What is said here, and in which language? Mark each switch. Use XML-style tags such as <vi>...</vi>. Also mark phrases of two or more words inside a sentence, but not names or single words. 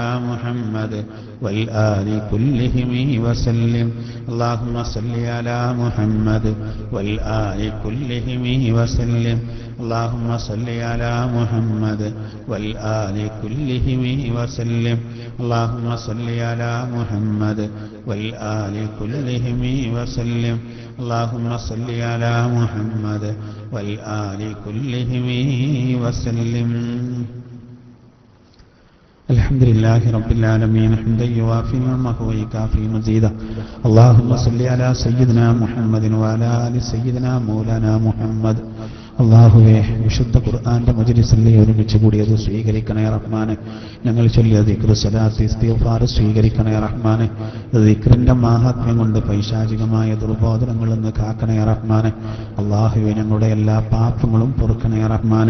<ar>محمد والآل كلهم وسلم اللهم صل على محمد والآل كلهم وسلم اللهم صل على محمد والآل كلهم وسلم اللهم صل على محمد والآل كلهم وسلم اللهم صل على محمد والآل كلهم وسلم الحمد لله رب العالمين حمدا يوافي نعمه ويكافي مزيدا اللهم صل على سيدنا محمد وعلى آل سيدنا مولانا محمد</ar> <ml>അല്ലാഹുവേ വിശുദ്ധ ഖുർആന്റെ മജ്ലിസിൽ ഒരുമിച്ച് കൂടിയത് സ്വീകരിക്കണേ റഹ്മാനെ. ഞങ്ങൾ ചൊല്ലിയ ദിക്ർ സലാത്ത് ഇസ്തിഗ്ഫാർ സ്വീകരിക്കണേ റഹ്മാനെ. ദിക്റിന്റെ മാഹാത്മ്യം കൊണ്ട് പൈശാചികമായ ദുർബോധനങ്ങളിൽ നിന്ന് കാക്കണേ റഹ്മാനെ. അല്ലാഹുവേ ഞങ്ങളുടെ എല്ലാ പാപങ്ങളും പൊറുക്കണേ റഹ്മാനെ.</ml>